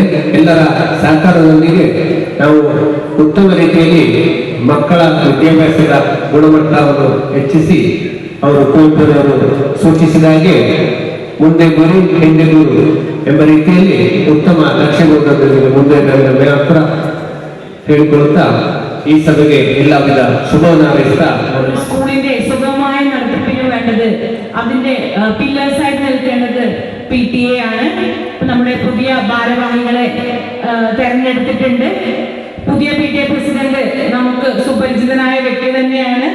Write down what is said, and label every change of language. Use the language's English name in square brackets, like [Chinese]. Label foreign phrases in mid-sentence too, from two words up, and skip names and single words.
[Kannada] ಎಲ್ಲರ ಸಹಕಾರದೊಂದಿಗೆ ನಾವು ಉತ್ತಮ ರೀತಿಯಲ್ಲಿ ಮಕ್ಕಳ ವಿದ್ಯಾಭ್ಯಾಸದ ಗುಣಮಟ್ಟವನ್ನು ಹೆಚ್ಚಿಸಿ ಅವರು ಕುವೆಂಪುರವರು ಸೂಚಿಸಿದ ಹಾಗೆ ಮುಂದೆ ಗುರಿ ಹಿಂದೆ ಗುರು ಎಂಬ ರೀತಿಯಲ್ಲಿ ಉತ್ತಮ ಲಕ್ಷ್ಯದೊಂದಿಗೆ ಮುಂದೆ ಮೇಲಾಪುರ ಹೇಳಿಕೊಳ್ಳುತ್ತಾ [Malayalam] ഈ സഭയെ എല്ലാവിധ ശുഭവും അറിയിക്കുക. സ്കൂളിന്റെ സുഗമമായ നടത്തിപ്പിന് വേണ്ടത് അതിന്റെ പില്ലേഴ്സ് ആയിട്ട് നിൽക്കേണ്ടത് PTA ആണ്. നമ്മുടെ പുതിയ ഭാരവാഹികളെ തെരഞ്ഞെടുത്തിട്ടുണ്ട്. പുതിയ PTA പ്രസിഡന്റ് നമുക്ക് സുപരിചിതനായ വ്യക്തി തന്നെയാണ്.